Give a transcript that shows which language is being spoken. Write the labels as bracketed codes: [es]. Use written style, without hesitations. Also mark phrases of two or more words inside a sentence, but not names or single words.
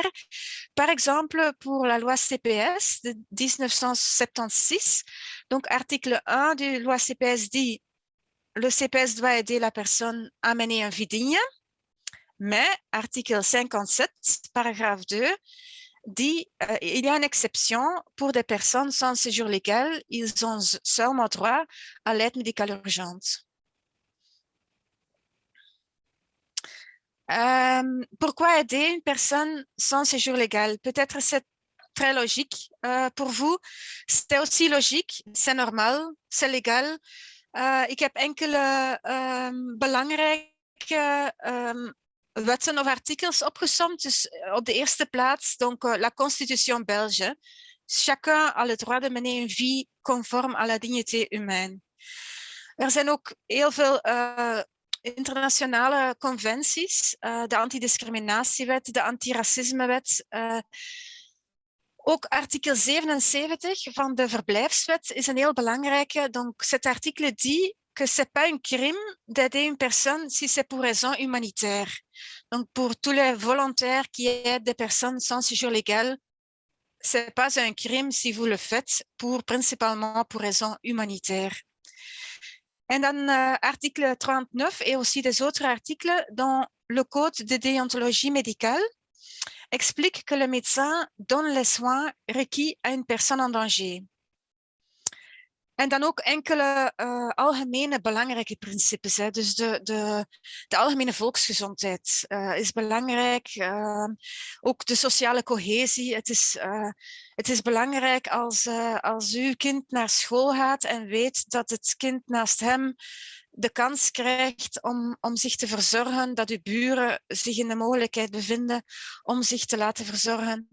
[fr] Par exemple, pour la loi CPS de 1976, donc article 1 de la loi CPS dit le CPS doit aider la personne à mener une vie digne, mais article 57, paragraphe 2, dit il y a une exception pour des personnes sans séjour légal, ils ont seulement droit à l'aide médicale urgente. Pourquoi aider une personne sans séjour légal? Peut-être c'est très logique pour vous. C'est aussi logique, c'est normal, c'est légal. [nl] Ik heb enkele belangrijke wetten of artikels opgesomd. Dus op de eerste plaats, [fr] donc, la Constitution belge. Chacun a le droit de mener une vie conforme à la dignité humaine. [nl] Er zijn ook heel veel internationale conventies, de antidiscriminatiewet, de antiracismewet. Ook artikel 77 van de verblijfswet is een heel belangrijke. [fr] Donc, cet article dit que c'est pas un crime d'aider une personne si c'est pour raison humanitaire. Donc, pour tous les volontaires qui aident des personnes sans séjour légal, c'est pas un crime si vous le faites principalement pour raison humanitaire. [nl] En dan [fr] article 39 et aussi des autres articles dans le code de déontologie médicale explique que le médecin donne les soins requis à une personne en danger. [nl] En dan ook enkele algemene belangrijke principes. Hè. Dus de algemene volksgezondheid is belangrijk. Ook de sociale cohesie. Het is belangrijk als uw kind naar school gaat en weet dat het kind naast hem de kans krijgt om zich te verzorgen, dat uw buren zich in de mogelijkheid bevinden om zich te laten verzorgen.